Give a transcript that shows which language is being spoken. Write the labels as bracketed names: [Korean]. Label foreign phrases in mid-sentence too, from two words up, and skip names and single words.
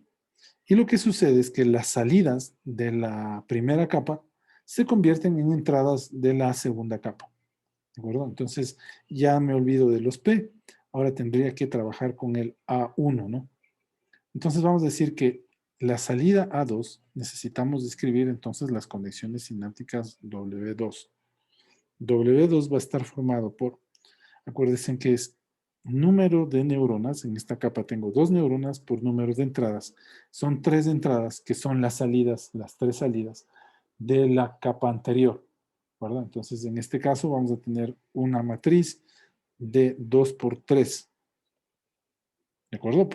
[Spanish] Y lo que sucede es que las salidas de la primera capa se convierten en entradas de la segunda capa. ¿De acuerdo? Entonces, ya me olvido de los P. Ahora tendría que trabajar con el A1, ¿no? Entonces, vamos a decir que la salida A2 necesitamos describir entonces las conexiones sinápticas W2. W2 va a estar formado por, acuérdense que es número de neuronas. En esta capa tengo 2 neuronas por número de entradas. Son 3 entradas que son las salidas, las 3 salidas de la capa anterior, ¿verdad? Entonces, en este caso vamos a tener una matriz de 2 por 3, ¿de acuerdo?